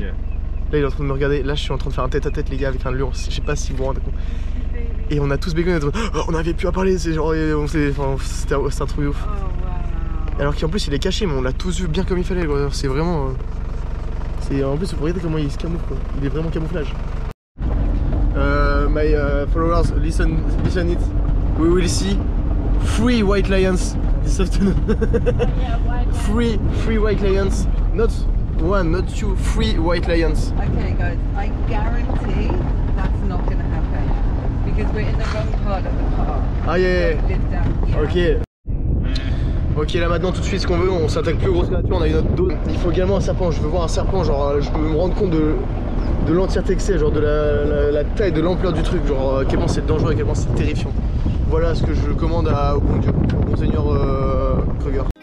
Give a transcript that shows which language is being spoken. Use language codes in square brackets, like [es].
[fr] Là il est en train de me regarder, là je suis en train de faire un tête à tête les gars avec un lion, je sais pas si vous vous rendez compte. Et on a tous bégayé, on avait plus à parler, c'est genre, c'était un truc de ouf. Oh wow. Alors qu'en plus il est caché, mais on l'a tous vu bien comme il fallait, c'est vraiment... En plus vous regardez comment il se camoufle, quoi. Il est vraiment camouflage. [en] My followers, listen it. We will see 3 white lions this afternoon. Three white lions, not 1, not 2, 3 white lions. Okay guys, I guarantee that's not going to happen because we're in the wrong part of the park. Ah yeah, Don't live down here. [fr] Ok là maintenant tout de suite ce qu'on veut, on s'attaque plus aux grosses créatures, on a eu notre dose. Il faut également un serpent, je veux voir un serpent, genre je peux me rendre compte de l'entièreté que c'est, genre de la taille, de l'ampleur du truc, genre à quel point c'est dangereux, à quel point c'est terrifiant. Voilà ce que je commande au bon Dieu, au bon Seigneur Kruger.